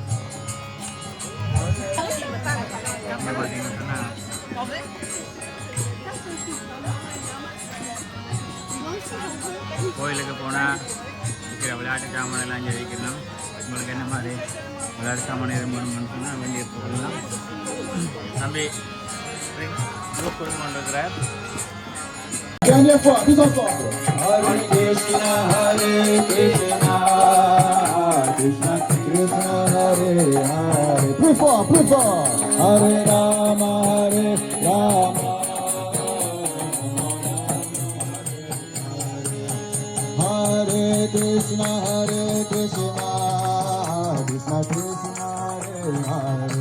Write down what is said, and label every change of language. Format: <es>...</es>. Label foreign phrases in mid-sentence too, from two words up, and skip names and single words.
<ta>பார்த்திங்கன்னு சொன்னால் கோயிலுக்கு போனால் இருக்கிற விளையாட்டு சாமான் எல்லாம் இங்கே வைக்கணும். உங்களுக்கு என்ன மாதிரி விளையாட்டு சாமான் எதுவும் வேணும்னு சொன்னால் வேண்டிய பொருள்லாம் தம்பி கொடுத்து கொண்டிருக்கிறார்.</ta> <sa>हरे कृष्ण हरे कृष्ण कृष्ण कृष्ण हरे हरे. Prefer. हरे राम हरे राम हरे कृष्ण कृष्ण कृष्ण हरे हरे.</sa>